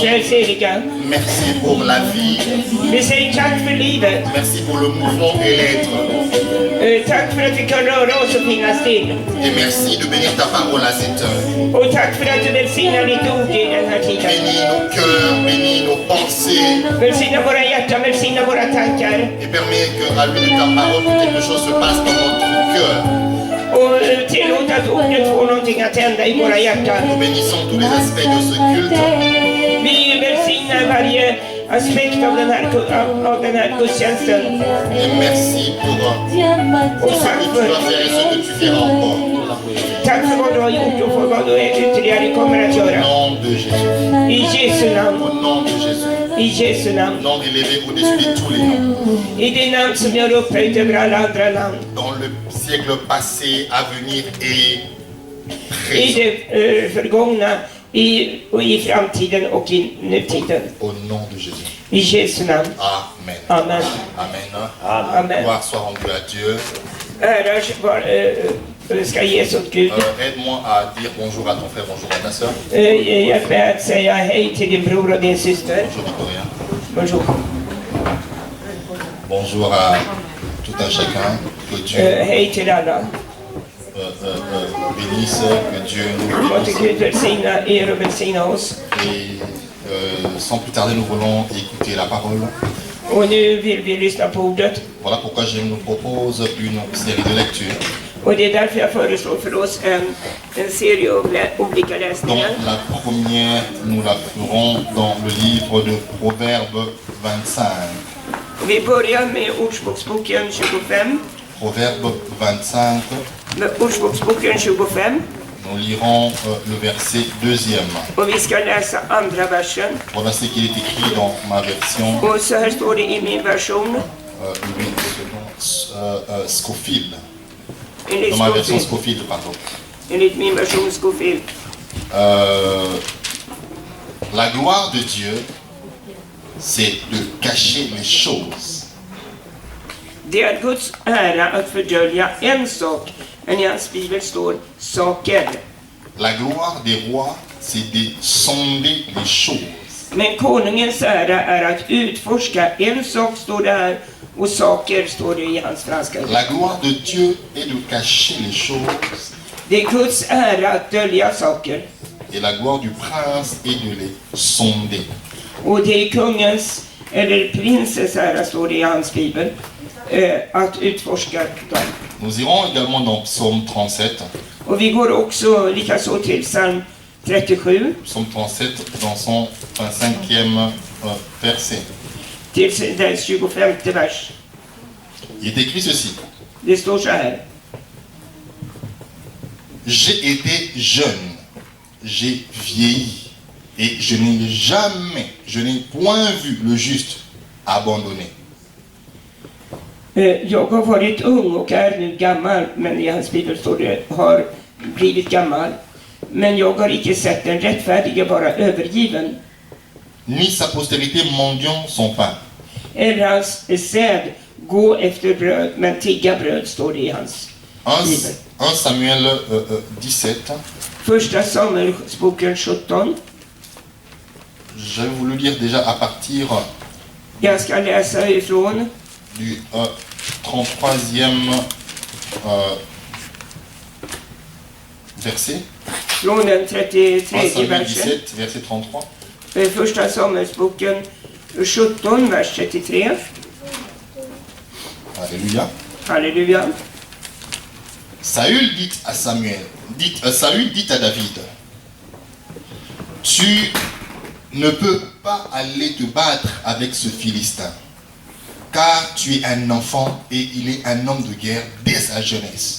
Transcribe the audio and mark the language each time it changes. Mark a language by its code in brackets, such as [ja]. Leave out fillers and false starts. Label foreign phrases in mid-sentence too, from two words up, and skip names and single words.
[sv] heliga. [fr] Merci pour la vie. [sv] Vi säger tack för livet. [fr] Merci pour le mouvement et l'être. [sv] Tack för att vi kan röra oss och finnas till. [fr] Et merci de bénir ta parole à cette heure. [sv] Och tack för att du välsignar ditt ord i den här tiden. [fr] Bénis nos cœurs, bénis nos pensées. [sv] Välsigna våra hjärtan, välsigna våra tankar. [fr] Et permets qu'à lui de ta parole, que quelque chose se passe dans notre cœur. [sv] Och tillåt att ordet får någonting att hända i våra hjärtan. [fr] Nous bénissons tous les aspects de ce culte. [sv] Vi välsignar varje aspekt av den här gudstjänsten. [fr] Et merci pour ce que tu vas faire et ce que tu feras encore. [sv] Tack för vad du har gjort och för vad du ytterligare kommer att [fr] Au [sv] göra. [fr] nom de Jésus. [sv] I Jesu namn. [fr] Au nom de Jésus. [sv] I Jesu namn. [fr] Nom élevé au-dessus de tous les noms. [sv] I det namn som gör upphöjt över alla andra namn. [fr] Dans le siècle passé, à venir et [sv] I [fr] présent. [sv] det förgångna, i framtiden och i nutiden. [fr] Au nom de Jésus. [sv] I Jesu namn. Amen. Amen. Amen. Amen. [fr] Gloire soit rendue à Dieu. [sv] Ära ska ges åt Gud. [fr] Aide-moi à dire bonjour à ton frère, bonjour à ta soeur. [sv] Hjälp mig att säga hej till din bror och din syster. [fr] Bonjour Victoria. Bonjour. Bonjour à tout un chacun. Que Dieu [sv] Hej till alla. [fr] bénisse, que Dieu nous [sv] Måtte [fr] bénisse. [sv] Gud välsigna er och välsigna oss. [fr] Et sans plus tarder, nous voulons écouter la parole. [sv] Och nu vill vi lyssna på ordet. [fr] Voilà pourquoi je nous propose une série de lectures. [sv] Och det är därför jag föreslår för oss en serie av olika [fr] Donc [sv] läsningar. [fr] la première, nous la ferons dans le livre de Proverbes 25. [sv] Och vi börjar med Ordspråksboken 25. [fr] Proverbe 25, [sv] Med Ordspråksboken 25. [fr] nous lirons le verset 2e. [sv] Och vi ska läsa andra versen. [fr] Voilà ce qu'il est écrit dans ma version, [sv] Och så här står det i min version. Scofield. Enligt [fr] Dans ma version Scofield. Scofield, pardon. [sv] Enligt min version Scofield. [fr] La gloire de Dieu, c'est de cacher les choses. [sv] Det är Guds ära att fördölja en sak. Men i hans bibel står saker. [fr] La gloire des rois, c'est de sonder les choses. [sv] Men konungens ära är att utforska. En sak står det här och saker står det i hans franska. [fr] La gloire de Dieu est de cacher les choses. [sv] Det är Guds ära att dölja saker. [fr] Et la gloire du prince est de les sonder. [sv] Och det är kungens eller prinsens ära står det i hans bibel. Att utforska dem. [fr] Nous irons également dans Psaume 37. [sv] Och vi går också likaså till psalm 37. [fr] Psaume 37 dans son 25e verset. [sv] Till den 25 vers. [fr] Il est écrit ceci. [sv] Det står så här. [fr] J'ai été jeune, j'ai vieilli, et je n'ai point vu le juste abandonné. [sv] Jag har varit ung och är nu gammal, men i hans bibel står det har blivit gammal. Men jag har icke sett den rättfärdige vara övergiven. [fr] Ni sa postérité mendiant son pain. [sv] Eller hans säd gå efter bröd, men tigga bröd står det i hans bibel. [fr] 1 Samuel 17. [sv] Första Samuelsboken 17. [fr] Je vais vous le lire déjà à partir [sv] Jag ska läsa ifrån [fr] du 33e verset. [sv] från den 1 33 Samuel versen. [fr] 17, verset 33. [sv] Första Samuelsboken 17, vers 33. [fr] Alléluia. [sv] Halleluja. [fr] Saül dit à Saül dit à David, tu ne peux pas aller te battre avec ce Philistin, car tu es un enfant et il est un homme de guerre dès sa jeunesse.